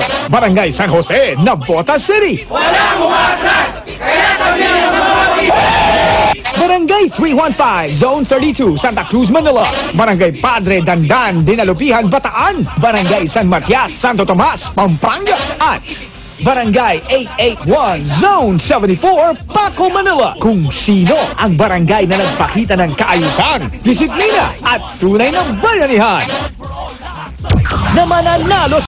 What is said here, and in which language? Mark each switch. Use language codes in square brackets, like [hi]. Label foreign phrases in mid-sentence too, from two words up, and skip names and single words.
[tl] Barangay San Jose, Navotas City. Barangay 315, Zone 32, Santa Cruz, Manila. Barangay Padre Dandan, Dinalupihan, Bataan. Barangay San Matias, Santo Tomas, Pampanga. At Barangay 881, Zone 74, Paco, Manila. Kung sino ang barangay na nagpakita ng kaayusan, disiplina at tunay na bayanihan na mananalo